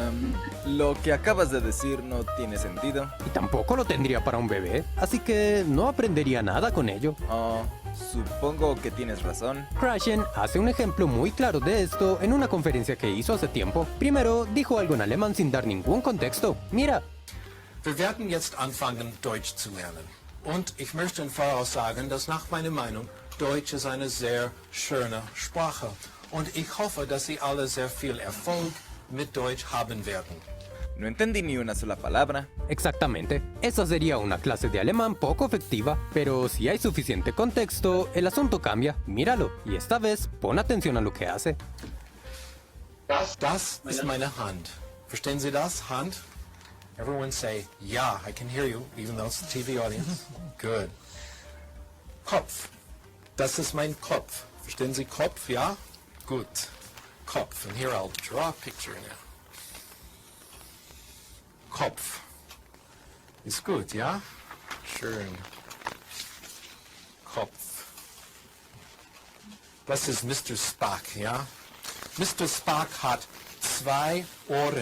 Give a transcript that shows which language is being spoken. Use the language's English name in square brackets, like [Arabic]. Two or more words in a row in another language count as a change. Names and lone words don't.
[Spanish] Lo que acabas de decir no tiene sentido. Y tampoco lo tendría para un bebé, así que no aprendería nada con ello. Supongo que tienes razón. Krashen hace un ejemplo muy claro de esto en una conferencia que hizo hace tiempo. Primero, dijo algo en alemán sin dar ningún contexto. Mira. [German] Wir werden jetzt anfangen, Deutsch zu lernen. Und ich möchte im Voraus sagen, dass nach meiner Meinung Deutsch ist eine sehr schöne Sprache. Und ich hoffe, dass Sie alle sehr viel Erfolg mit Deutsch haben werden. [Spanish] No entendí ni una sola palabra. Exactamente. Esa sería una clase de alemán poco efectiva, pero si hay suficiente contexto, el asunto cambia. Míralo, y esta vez pon atención a lo que hace. [German] Das ist meine Hand. Verstehen Sie das? Hand? [English] Everyone say, yeah, I can hear you, even though it's a TV audience. Good. [German] Kopf. Das ist mein Kopf. Verstehen Sie Kopf? Ja? Gut. Kopf. [English] And here I'll draw a picture now. [German] Kopf. Ist gut, ja? Schön. Kopf. Das ist Mr. Spock, ja? Mr. Spock hat 2 Ohren.